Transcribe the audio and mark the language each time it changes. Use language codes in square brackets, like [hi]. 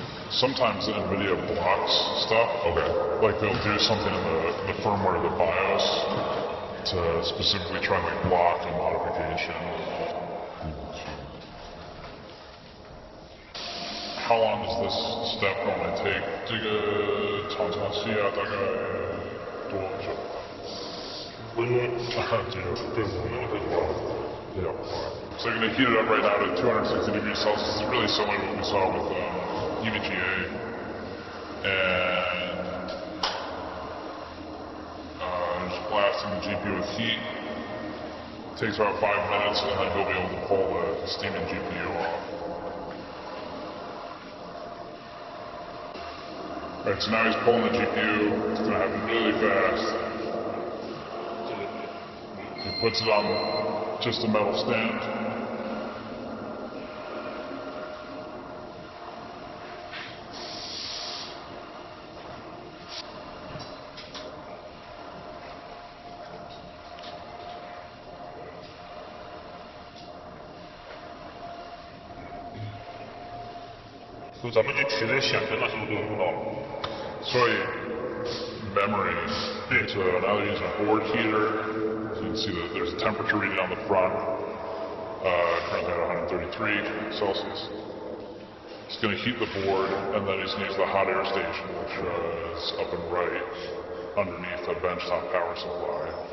[en] Sometimes Nvidia blocks stuff. Okay. Like they'll do something in the firmware of the BIOS to specifically try and like block a modification. How long does this step normally take? [zh] 这个常常需要大概多久 5分钟。对，5分钟可以做。 [en] Yeah. So you're going to heat it up right now to 260 degrees Celsius. It's really similar to what we saw with EVGA. And just blasting the GPU with heat. Takes about 5 minutes, and then he'll be able to pull the steaming GPU off. Alright, so now he's pulling the GPU. It's going to happen really fast. He puts it on just a metal stand. [zh] So 咱们去取这些显存的时候就用到了。所以 [en] memory. So now they're using a board heater. So you can see that there's a temperature reading on the front, currently at 133 Celsius. He's going to heat the board, and then he's going to use the hot air station, which is up and right underneath the benchtop power supply.